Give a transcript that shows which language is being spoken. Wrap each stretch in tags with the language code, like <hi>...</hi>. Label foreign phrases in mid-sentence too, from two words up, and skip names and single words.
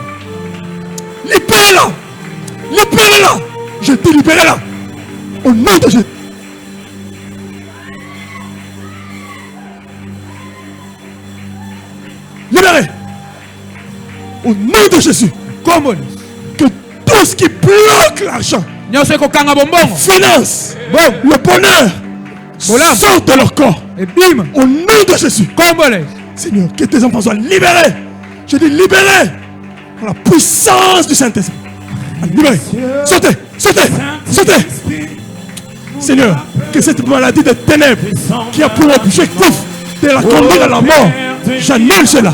<fr>Libérez-la! Libérez-la! Je dis libérez-la! Au nom de Jésus. Libérez! Au nom de Jésus.</fr> <ln>Kombo na Yesu.</ln> <fr>Que tout ce qui bloque l'argent,</fr> <ln>Nyonso ekokanga bombongo.</ln> <fr>finance, Bon, le bonheur, Voilà. sortent de leur corps.</fr> <ln>ebima.</ln> <fr>Au nom de Jésus.</fr> <ln>Kombo na Yesu.</ln> <fr>Seigneur, que tes enfants soient libérés. Je dis libérés par la puissance du Saint-Esprit. Libérés. Sautez, sautez, sautez. Seigneur, que cette maladie de ténèbres qui a pour objectif de la conduire à la mort, j'annule cela.</fr>